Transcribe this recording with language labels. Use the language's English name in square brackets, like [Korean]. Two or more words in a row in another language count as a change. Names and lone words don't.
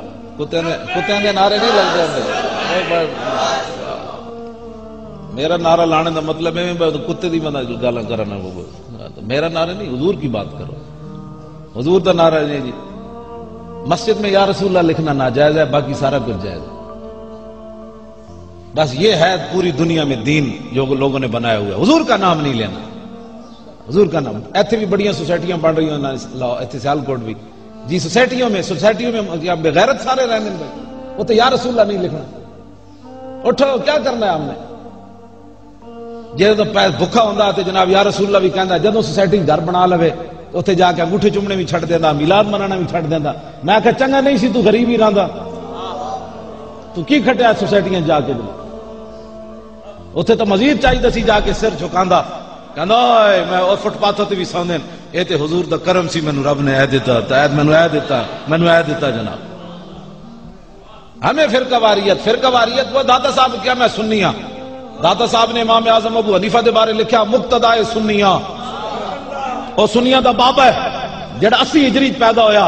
[Punjabi] کتے نے نعرے نہیں لگ جاندے. میرا نعرہ لانے دا مطلب ہے کتے دی بندہ گالاں کرنا. [Urdu] میرا نعرہ نہیں حضور کی بات کرو. [Punjabi] حضور دا نعرہ نہیں جی. [Urdu] مسجد میں [Arabic] یا رسول اللہ [Urdu] لکھنا ناجائز ہے باقی سارا کچھ جائز ہے. بس یہ ہے پوری دنیا میں دین جو لوگوں نے بنایا ہوا ہے. حضور کا نام نہیں لینا. حضور کا نام. [Punjabi] ایتھے بھی بڑیاں سوسائٹیاں بن رہی ہیں ایتھے سیالکوٹ بھی جی. [Urdu] سوسائٹیوں میں بغیرت سارے رہنے بھائی. وہ تو [Arabic] یا رسول اللہ [Urdu] نہیں لکھنا. اٹھو کیا کرنا ہے ہم نے. [Punjabi] جدو بھکا ہوندا تے جناب [Arabic] یا رسول اللہ [Punjabi] بھی کہندا. جدو سوسائٹی گھر بنا لوے اتنے جا کے انگوٹھے چومنے بھی چھڑ دیندا میلاد منانا بھی چھڑ دیندا. میں کہا چنگا نہیں سی تو غریب ہی رہندا. تو کی کھٹیا سوسائٹیاں جا کے اتنے تو مزید چاہیے سی جا کے سر جھکاندا کہندا میں اور فٹ پاتھ تے بھی سوندن اے تے حضور دا کرم سی مینوں رب نے اے دیتا تائید مینوں اے دیتا جناب. [Urdu] ہمیں فرقہ واریت وہ داتا صاحب کیا میں سنی ہاں. [Punjabi] داتا صاحب نے امام اعظم ابو حنیفہ دے بارے لکھا مقتدائے سنیاں. اور سنیاں دا بابا ہے جڑا 80 ہجری پیدا ہویا.